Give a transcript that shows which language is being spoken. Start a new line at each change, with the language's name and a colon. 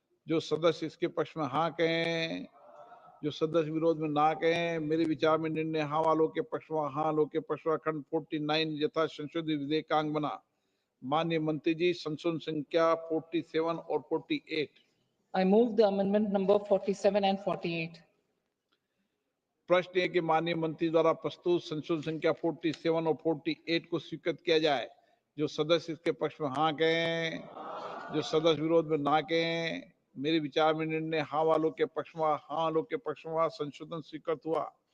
Hindi: जो सदस्य इसके पक्ष में हाँ कहें, जो सदस्य विरोध में ना कहें, मेरे विचार में निर्णय हाँ वालों के पक्ष में, हाँ वालों के पक्ष में खंड 49 यथा संशोधित विधेयक का अंग बना। माननीय मंत्री जी, संशोधन संख्या 47 और 48।
English: I move the amendment number 47 and 48.
Hindi: प्रश्न है कि माननीय मंत्री द्वारा प्रस्तुत संशोधन संख्या 47 और 48 को स्वीकृत किया जाए। जो सदस्य इसके पक्ष में हाँ कहें, जो सदस्य विरोध में ना कहें, मेरे विचार में निर्णय हाँ वालों के पक्ष में, हाँ वालों के पक्ष में संशोधन स्वीकृत हुआ।